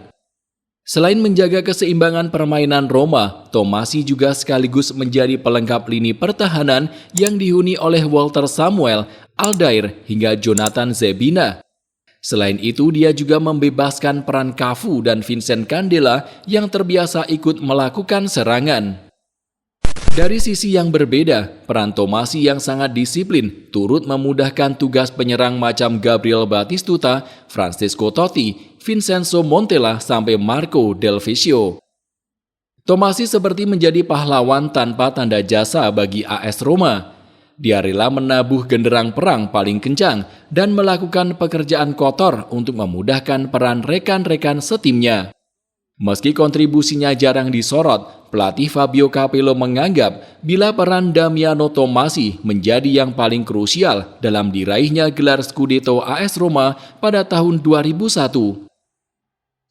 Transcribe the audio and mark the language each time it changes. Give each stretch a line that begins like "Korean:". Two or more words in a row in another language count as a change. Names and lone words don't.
Indonesian: Selain menjaga keseimbangan permainan Roma, Tommasi juga sekaligus menjadi pelengkap lini pertahanan yang dihuni oleh Walter Samuel, Aldair, hingga Jonathan Zebina. Selain itu, dia juga membebaskan peran Cafu dan Vincent Candela yang terbiasa ikut melakukan serangan. Dari sisi yang berbeda, peran Tommasi yang sangat disiplin turut memudahkan tugas penyerang macam Gabriel Batistuta, Francesco Totti, Vincenzo Montella sampai Marco Del Vecchio. Tommasi seperti menjadi pahlawan tanpa tanda jasa bagi AS Roma. Dia rela menabuh genderang perang paling kencang dan melakukan pekerjaan kotor untuk memudahkan peran rekan-rekan setimnya. Meski kontribusinya jarang disorot, pelatih Fabio Capello menganggap bila peran Damiano Tommasi menjadi yang paling krusial dalam diraihnya gelar Scudetto AS Roma pada tahun 2001.